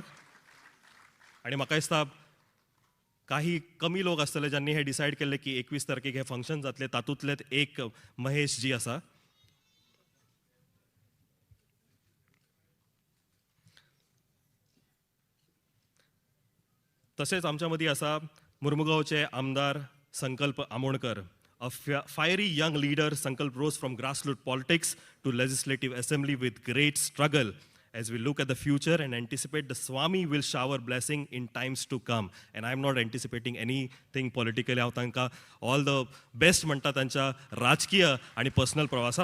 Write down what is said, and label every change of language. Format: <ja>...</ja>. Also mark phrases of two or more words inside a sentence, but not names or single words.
<kok>आणि म्हाका दिसता काही कमी लोक आसतले ज्यांनी हे डिसायड केल्ले की 21 तारखेक हे फंक्शन जातले, तातूंतलेच एक महेश जी आसा. तसेच आमच्या मदीं आसा मुर्मुगांवचे आमदार संकल्प आमोणकर.</kok> <en>A fiery young leader, Sankalp rose from grassroots politics to legislative assembly with great struggle. As we look at the future and anticipate the Swami will shower blessing in times to come. And I'm not anticipating anything politically.</en> <kok>हांव तांकां</kok> <en>all the best</en> <kok>म्हणटा तांच्या राजकीय आणि पर्सनल प्रवासार.</kok>